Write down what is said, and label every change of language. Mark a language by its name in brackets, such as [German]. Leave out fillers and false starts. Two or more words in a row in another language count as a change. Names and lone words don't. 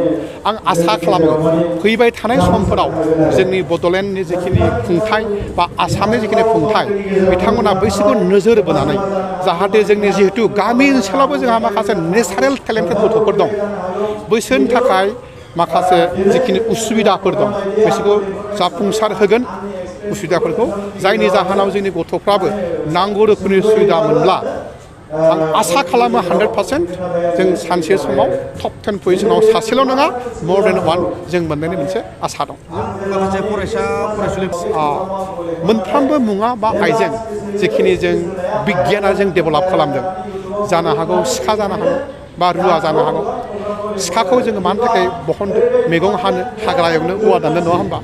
[Bodo] आं आसा खालामो फैबाय थानाय समफोराव जोंनि बड'लेण्डनि जिखिनि खुंथाय बा आसामनि जिखिनि खुंथाय बिथांमोना बैसोरखौ नोजोर बोनानै जाहाथे जोंनि जिहेतु गामि ओनसोलावबो जोंहा माखासे [English] natural talented [Bodo] गथ'फोर दं, बैसोरनि थाखाय माखासे जिखिनि उसुबिदाफोर दं बिसोरखौ जाफुंसार होगोन उसुबिदाफोरखौ, जायनि जाहोनाव जोंनि गथ'फ्राबो नांगौ रोखोमनि सुबिदा मोनब्ला आं आसा खालामो 100% जों सानसे समाव टप 10 पजिशनाव सासेल' नङा [English] more than one [Bodo] जों मोननायनि मोनसे आसा दं। माखासे फरायसुलि मोनफ्रोमबो मुवा बा आइजें जिखिनि जों बिगियाना जों डेभेलप खालामदों, जानो हागौ सिखा जानो हागौ बा रुवा जानो हागौ। सिखाखौ जोङो मानि थाखाय बहनदों, मैगं हानो, हाग्रा एवनो, औवा दाननो, नङा होमबा?